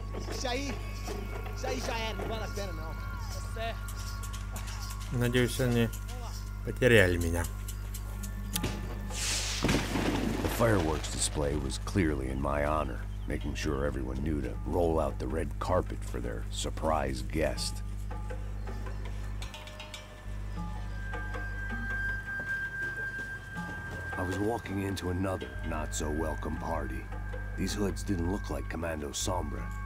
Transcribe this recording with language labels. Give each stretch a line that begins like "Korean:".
Portuguese: Isso aí já era, não vale a pena não. Tá certo.
Russian: Надеюсь, они потеряли меня.
English: The fireworks display was clearly in my honor, making sure everyone knew to roll out the red carpet for their surprise guest. I was walking into another not-so-welcome party. These hoods didn't look like Commando Sombra.